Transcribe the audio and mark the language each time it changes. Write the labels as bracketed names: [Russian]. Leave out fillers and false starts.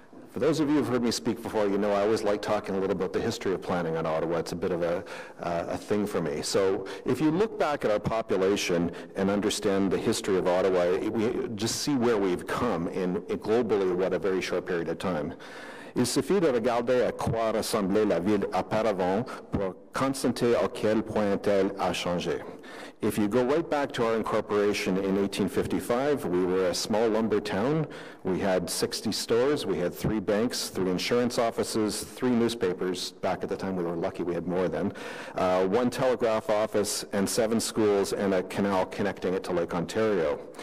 [English] For those of you who've heard me speak before, you know I always like talking a little about the history of planning in Ottawa. It's a bit of a thing for me. So if you look back at our population and understand the history of Ottawa, we just see where we've come in globally what a very short period of time. [French] Il suffit de regarder à quoi ressemblait la ville auparavant pour constater à quel point elle a changé. [English] If you go right back to our incorporation in 1855, we were a small lumber town. We had 60 stores, we had 3 banks, 3 insurance offices, 3 newspapers. Back at the time we were lucky we had more than. 1 telegraph office and 7 schools and a canal connecting it to Lake Ontario.